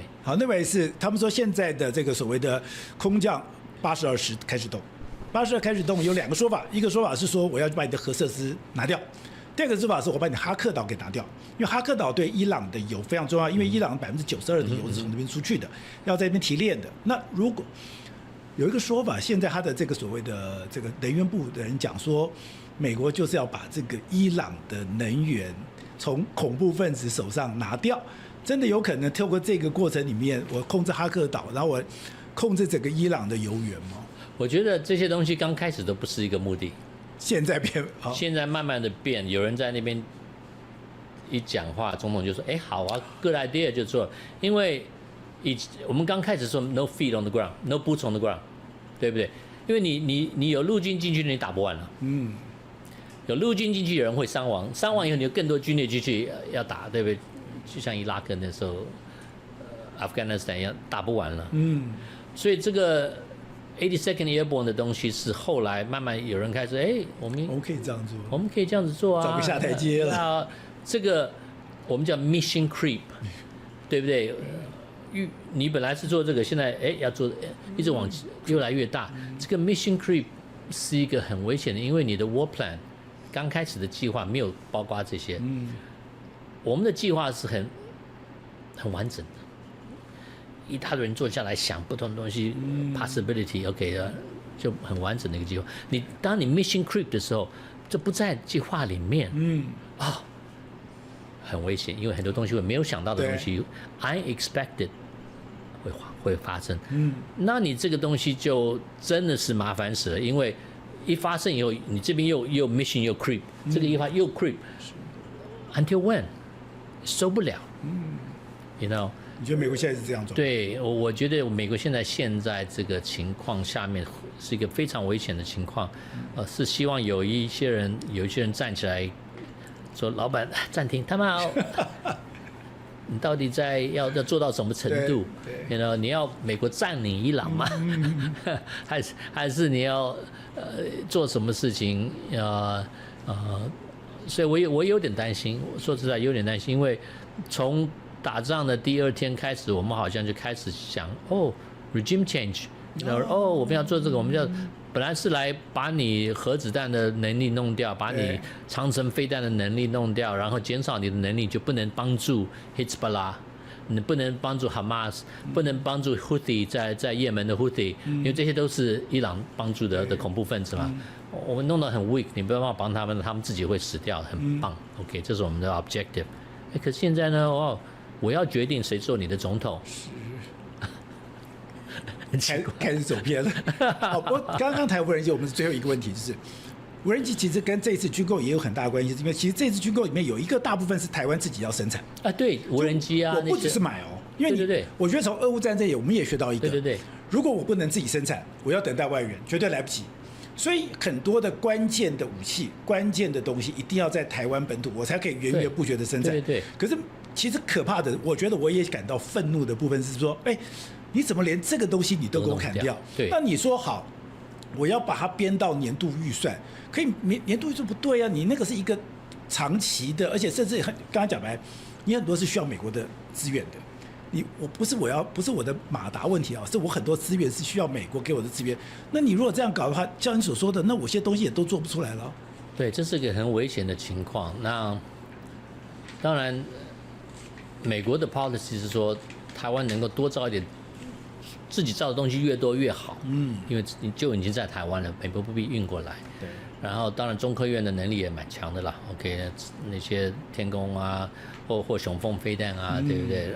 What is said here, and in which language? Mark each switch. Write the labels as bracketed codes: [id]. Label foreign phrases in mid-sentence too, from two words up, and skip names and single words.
[zh] 好，那位是他們說現在的這個所謂的空降82開始動，82開始動有2個說法，一個說法是說我要把你的核設施拿掉， 第二個做法是我把你哈克島給拿掉，因為哈克島對伊朗的油非常重要，因為伊朗92%的油是從那邊出去的，要在那邊提煉的。那如果有一個說法，現在他的這個所謂的這個能源部的人講說，美國就是要把這個伊朗的能源從恐怖分子手上拿掉，真的有可能透過這個過程裡面，我控制哈克島，然後我控制整個伊朗的油源嗎？我覺得這些東西剛開始都不是一個目的，現在變，現在慢慢的變。有人在那邊一講話，總統就說：“哎，好啊 ， [en] good idea [zh] 就做。” 因為我們剛開始說 [en] no feet on the ground, no boots on the ground， [zh] 對不對？因為你有陸軍進去，你打不完了。有陸軍進去，有人會傷亡，傷亡以後你有更多軍隊進去要打，對不對？就像伊拉克那時候，Afghanistan 一樣，打不完了。所以這個 82nd Airborne 的東西是後來慢慢有人開始，哎，我們可以這樣做，我們可以這樣子做啊，找個下台階了。那這個我們叫 [en] mission creep， [zh] 對不對？你本來是做這個，現在要做，一直往越來越大。這個 [en] mission creep [zh] 是一個很危險的，因為你的 [en] war plan [zh] 剛開始的計劃沒有包括這些。我們的計劃是很完整的，一大堆人坐下來想不同的東西，possibility，OK 的，就很完整的一個計劃。當你 [en] mission creep [zh] 的時候，這不在計劃裡面，很危險，因為很多東西我沒有想到的東西 ，unexpected 會發生。那你這個東西就真的是麻煩死了，因為一發生以後，你這邊又 mission 又 creep，這個一發又 creep， [en] until when [zh] 受不了 ， [en] you know？ [zh] 你覺得美國現在是這樣做？對，我覺得美國現在這個情況下面是一個非常危險的情況，是希望有一些人站起來。說老闆暫停，他們你到底要做到什麼程度？你要美國佔領伊朗嗎？還是你要做什麼事情？所以我有點擔心，說實在有點擔心，因為從打仗的第二天開始，我們好像就開始想 [en] regime change， [zh] 我們要做這個，我們要。本來是來把你核子彈的能力弄掉，把你長程飛彈的能力弄掉，然後減少你的能力，就不能幫助 Hezbollah， 你不能幫助 Hamas， 不能幫助 Houthi 在也門的 Houthi， 因為這些都是伊朗幫助的恐怖分子嘛。我們弄得很 weak， 你不要幫他們，他們自己會死掉，很棒。OK， 這是我們的 objective。可是現在呢，我要決定誰做你的總統。開始走偏了。好，不過剛剛談無人機，我們最後一個問題就是，無人機其實跟這次軍購也有很大的關係，因為其實這次軍購裡面有一個大部分是台灣自己要生產啊，對，無人機啊，我不只是買因為對，我覺得從俄烏戰爭我們也學到一個，對，如果我不能自己生產，我要等待外援，絕對來不及。所以很多的關鍵的武器、關鍵的東西一定要在台灣本土，我才可以源源不絕的生產。對。可是其實可怕的，我覺得我也感到憤怒的部分是說，你怎麼連這個東西你都給我砍掉？對，那你說好，我要把它編到年度預算，可以年度預算不對啊？你那個是一個長期的，而且甚至剛才講白，你很多是需要美國的資源的。不是我的馬達問題啊，是我很多資源是需要美國給我的資源。那你如果這樣搞的話，像你所說的，那我些東西也都做不出來了。對，這是一個很危險的情況。那當然，美國的 policy 是說，台灣能夠多造一點。自己造的東西越多越好，因為你就已經在台灣了，美國不必運過來。對，然後當然中科院的能力也蠻強的啦。OK， 那些天弓啊，或雄風飛彈啊，對不對？